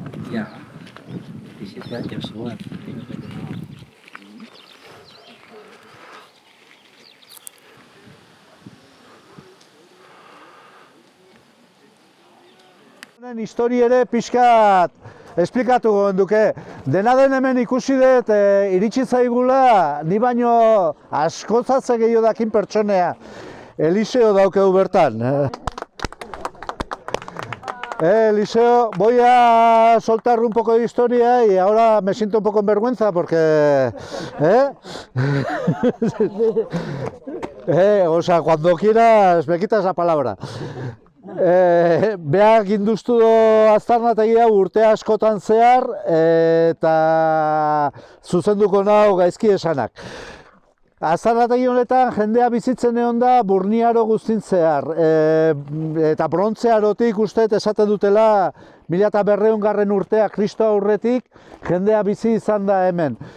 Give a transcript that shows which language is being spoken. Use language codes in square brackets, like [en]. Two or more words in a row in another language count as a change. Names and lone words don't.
[es] Ya. 17 años, igual. [eu] Honen histori ere pixkat esplikatu duke. Dena den hemen ikusi dut iritsi zaigula, ni baino askozatze gehiago dakin pertsonea. Eliseo daukegu bertan. [es] Eliseo, voy a soltar un poco de historia y ahora me siento un poco en vergüenza porque... O sea, cuando quieras me quitas la palabra. [eu] Beak induztu aztarnategia urte askotan zehar eta zuzenduko nau gaizki esanak. Aztarnategi honetan jendea bizitzen egon da Burniaro guztin zehar. Eta Brontzearotik usteet esaten dutela 1200 urtea Kristo aurretik jendea bizi izan da hemen.